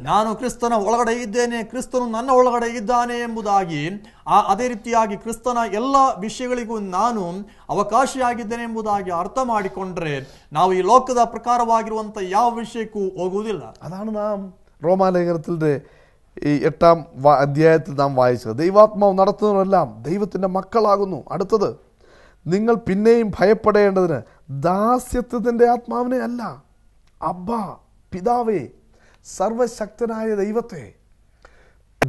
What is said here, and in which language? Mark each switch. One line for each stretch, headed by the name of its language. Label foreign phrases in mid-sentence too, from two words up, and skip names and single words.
Kannada: ನಾನು ಕ್ರಿಸ್ತನ ಒಳಗಡೆ ಇದ್ದೇನೆ, ಕ್ರಿಸ್ತನು ನನ್ನ ಒಳಗಡೆ ಇದ್ದಾನೆ ಎಂಬುದಾಗಿ, ಅದೇ ರೀತಿಯಾಗಿ ಕ್ರಿಸ್ತನ ಎಲ್ಲ ವಿಷಯಗಳಿಗೂ ನಾನು ಅವಕಾಶಿಯಾಗಿದ್ದೇನೆ ಎಂಬುದಾಗಿ ಅರ್ಥ ಮಾಡಿಕೊಂಡ್ರೆ ನಾವು ಈ ಲೋಕದ ಪ್ರಕಾರವಾಗಿರುವಂಥ ಯಾವ ವಿಷಯಕ್ಕೂ ಹೋಗುವುದಿಲ್ಲ.
Malayalam: അതാണ് നാം റോമാലേഖനത്തിൻ്റെ ഈ 8-ാം അധ്യായത്തിൽ നാം വായിച്ചത്. ദൈവാത്മാവ് നടത്തുന്നവരെല്ലാം ദൈവത്തിൻ്റെ മക്കളാകുന്നു. അടുത്തത്, നിങ്ങൾ പിന്നെയും ഭയപ്പെടേണ്ടതിന് ദാസ്യത്വത്തിൻ്റെ ആത്മാവിനെ അല്ല, അബ്ബാ പിതാവേ, സർവശക്തനായ ദൈവത്തെ.